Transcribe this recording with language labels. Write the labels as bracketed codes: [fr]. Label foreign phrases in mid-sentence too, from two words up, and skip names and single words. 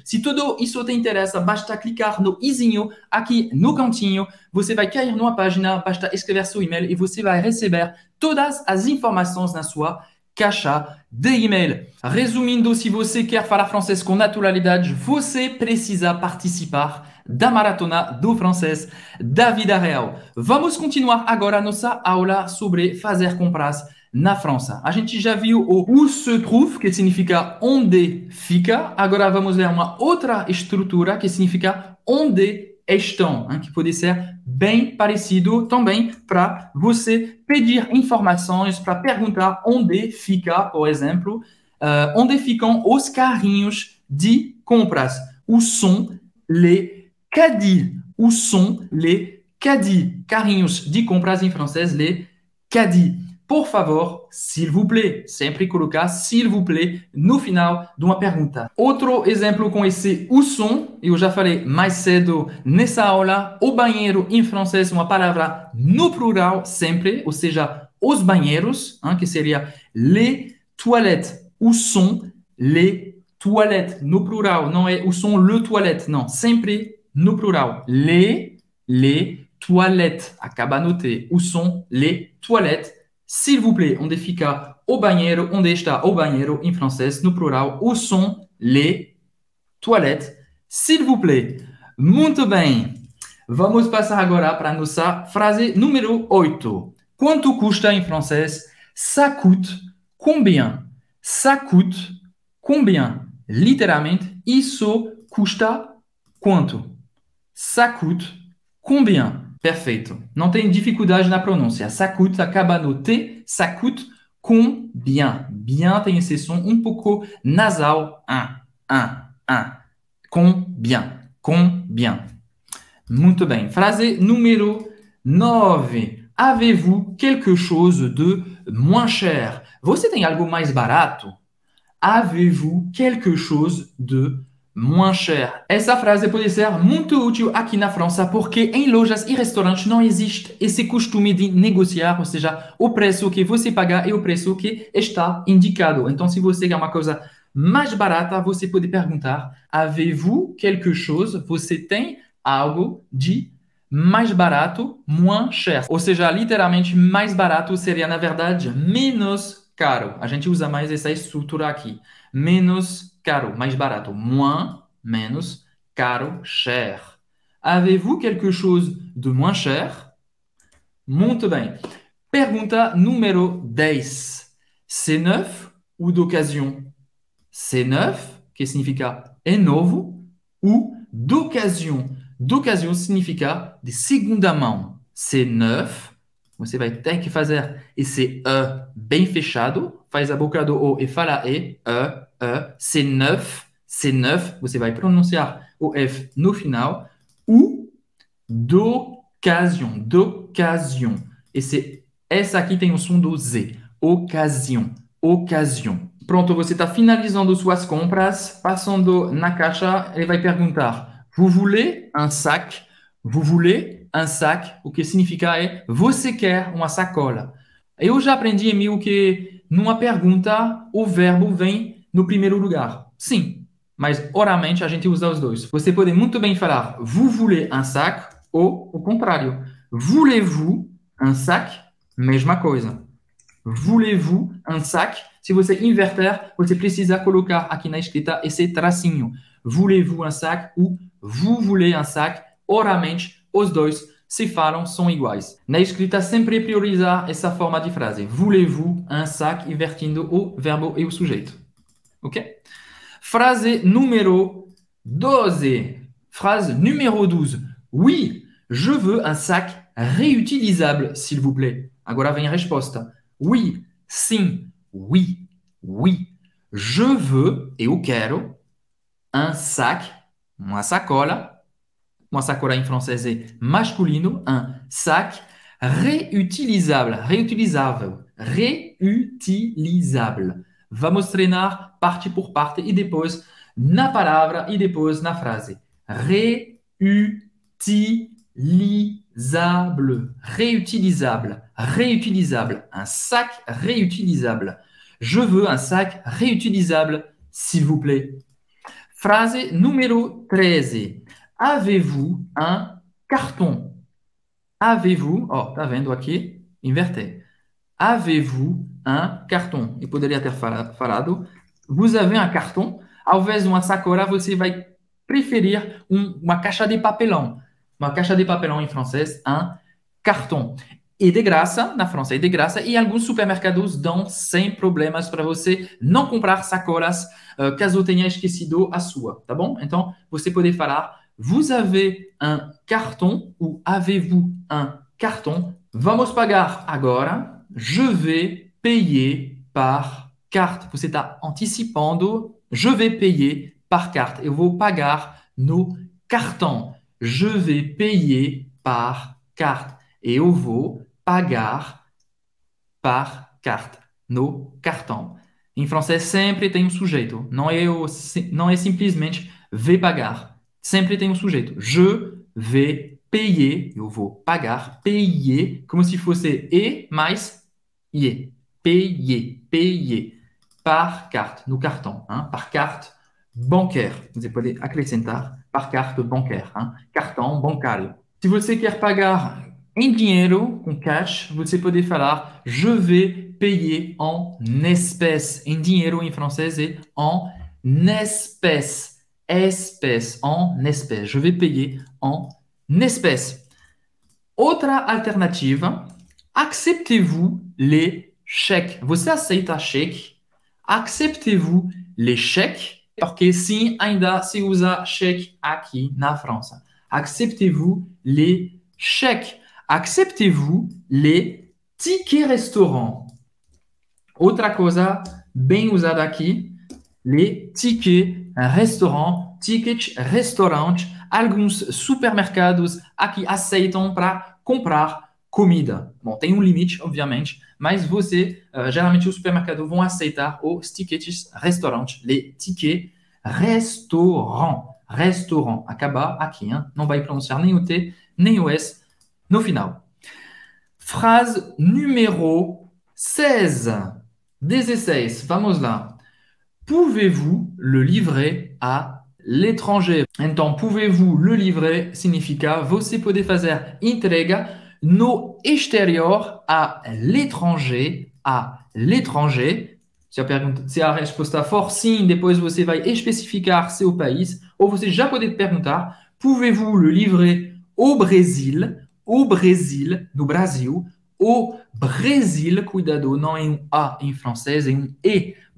[pt] Se tudo isso te interessa, basta clicar no izinho aqui no cantinho, você vai cair numa página, basta escrever seu e-mail e você vai receber todas as informações na sua caixa de e-mail. Resumindo, se você quer falar francês com naturalidade, você precisa participar da maratona do francês da vida real. Vamos continuar agora nossa aula sobre fazer compras na França. A gente já viu o [fr] où se trouve, [pt] que significa onde fica. Agora vamos ver uma outra estrutura que significa onde estão, que pode ser bem parecido também para você pedir informações, para perguntar onde fica, por exemplo, onde ficam os carrinhos de compras. [fr] Où sont les caddies? Où sont les caddies? [pt] Carrinhos de compras em francês, [fr] les caddies. [pt] Por favor, [fr] s'il vous plaît. [pt] Sempre colocar [fr] s'il vous plaît [pt] no final de uma pergunta. Outro exemplo com esse [fr] où sont, [pt] eu já falei mais cedo nessa aula, o banheiro em francês é uma palavra no plural sempre, ou seja, os banheiros, que seria [fr] les toilettes. Où sont les toilettes? [pt] No plural, não é [fr] où sont le toilette, [pt] não, sempre no plural. [fr] Les toilettes. [pt] Acaba no T. [fr] Où sont les toilettes? S'il vous plaît, [pt] onde fica o banheiro? Onde está o banheiro em francês, no plural? [fr] Où sont les toilettes? S'il vous plaît. [pt] Muito bem. Vamos passar agora para a nossa frase número 8. Quanto custa em francês? [fr] Ça coûte combien? Ça coûte combien? [pt] Literalmente, isso custa quanto? [fr] Ça coûte combien? [pt] Perfeito. Não tem dificuldade na pronúncia. Ça coûte acaba no T. Ça coûte combien? Bien tem esse som um pouco nasal. [fr] Combien? Combien? [pt] Muito bem. Frase número 9. [fr] Avez-vous quelque chose de moins cher? [pt] Você tem algo mais barato? [fr] Avez-vous quelque chose de moins cher? [pt] Essa frase pode ser muito útil aqui na França porque em lojas e restaurantes não existe esse costume de negociar, ou seja, o preço que você paga é o preço que está indicado. Então, se você quer uma coisa mais barata, você pode perguntar: [fr] avez-vous quelque chose? [pt] Você tem algo de mais barato, [fr] moins cher. [pt] Ou seja, literalmente, mais barato seria, na verdade, menos caro. A gente usa mais essa estrutura aqui. Menos caro, mais barato. Moins, menos, caro, [fr] cher. Avez-vous quelque chose de moins cher? [pt] Muito bem. Pergunta número 10. [fr] C'est neuf ou d'occasion? C'est neuf, [pt] que significa é novo, ou d'occasion. D'occasion significa de segunda mão. [fr] C'est neuf. [pt] Você vai ter que fazer esse E bem fechado. Faz a boca do O e fala E. [fr] C'est neuf. C'est neuf. [pt] Você vai pronunciar o F no final. [fr] Ou d'occasion. D'occasion. [pt] Essa aqui tem o som do Z. ocasião, ocasião. Pronto, você está finalizando suas compras, passando na caixa, ele vai perguntar: [fr] Vous voulez un sac? Vous voulez un sac? [pt] O que significa é: você quer uma sacola? Eu já aprendi, Emil, que numa pergunta o verbo vem no primeiro lugar. Sim, mas oralmente a gente usa os dois. Você pode muito bem falar [fr] Vous voulez un sac [pt] ou o contrário. [fr] Voulez-vous un sac? [pt] Mesma coisa. [fr] Voulez-vous un sac? [pt] Se você inverter, você precisa colocar aqui na escrita esse tracinho. [fr] Voulez-vous un sac ou vous voulez un sac? [pt] Oralmente, os dois se falam, são iguais. Na escrita, sempre priorizar essa forma de frase. [fr] Voulez-vous un sac? [pt] Invertindo o verbo e o sujeito. Ok? Frase numéro 12. [fr] Phrase numéro 12. Oui, je veux un sac réutilisable, s'il vous plaît. [pt] Agora vem a resposta. [fr] Oui, sim, oui, oui. Je veux, [pt] eu quero, [fr] un sac, [pt] uma sacola. Uma sacola em francês é masculino, [fr] un sac réutilisable, réutilisável, réutilisable. [pt] Vamos treinar parte por parte e depois na palavra e depois na frase. [fr] Réutilisable, réutilisable, réutilisable. Un sac réutilisable. Je veux un sac réutilisable, s'il vous plaît. Frase numéro 13. Avez-vous un carton? Avez-vous, [pt] oh, tá vendo aqui? Inverter. [fr] Avez-vous un carton? [pt] Eu poderia ter falado, [fr] vous avez un carton? [pt] Ao invés de uma sacola, você vai preferir uma caixa de papelão. Uma caixa de papelão em francês, [fr] un carton. [pt] E de graça, na França é de graça, e alguns supermercados dão sem problemas para você não comprar sacolas caso tenha esquecido a sua, tá bom? Então, você pode falar [fr] Vous avez un carton [pt] ou [fr] avez-vous un carton? [pt] Vamos pagar agora. [fr] Je vais payer par carte. [pt] Você está antecipando. [fr] Je vais payer par carte. [pt] Eu vou pagar no cartão. [fr] Je vais payer par carte. [pt] Eu vou pagar [fr] par carte. [pt] No cartão. Em francês sempre tem um sujeito. Não é simplesmente vais pagar. Sempre tem um sujeito. [fr] Je vais payer, [pt] eu vou pagar, payer, como se fosse e mais ie. [fr] Payer, payer. Par carte, [pt] no cartão. Hein? [fr] Par carte bancaire. [pt] Você pode acrescentar [fr] par carte bancaire. [pt] Hein? Cartão bancário. Se você quer pagar em dinheiro, com cash, você pode falar [fr] je vais payer en espèces. [pt] Em dinheiro, em francês, é [fr] en espèces. Espèces, en espèces. Je vais payer en espèces. [pt] Outra alternativa, [fr] acceptez-vous les chèques? [pt] Você aceita cheque? [fr] Acceptez-vous les chèques? [pt] Porque sim, ainda se usa cheque aqui na França. [fr] Acceptez-vous les chèques? Acceptez-vous les tickets restaurants? [pt] Outra coisa bem usada aqui, [fr] les tickets restaurant, tickets restaurant, [pt] alguns supermercados aqui aceitam para comprar comida. Bom, tem um limite, obviamente, mas você, geralmente os supermercados vão aceitar os [fr] tickets restaurant, les tickets restaurant. Restaurant, [pt] acaba aqui, hein? Não vai pronunciar nem o T, nem o S no final. [fr] Phrase numéro 16. 16, [pt] vamos lá. [fr] Pouvez-vous le livrer à l'étranger? [pt] Então, [fr] pouvez-vous le livrer [pt] significa você pode fazer entrega no exterior [fr] à l'étranger. À l'étranger. [pt] Se a resposta for sim, depois você vai especificar seu país, ou você já pode perguntar, [fr] pouvez-vous le livrer au Brésil? Au Brésil, [pt] no Brasil. [fr] Au Brésil, [pt] cuidado, não é um A em francês, é um E.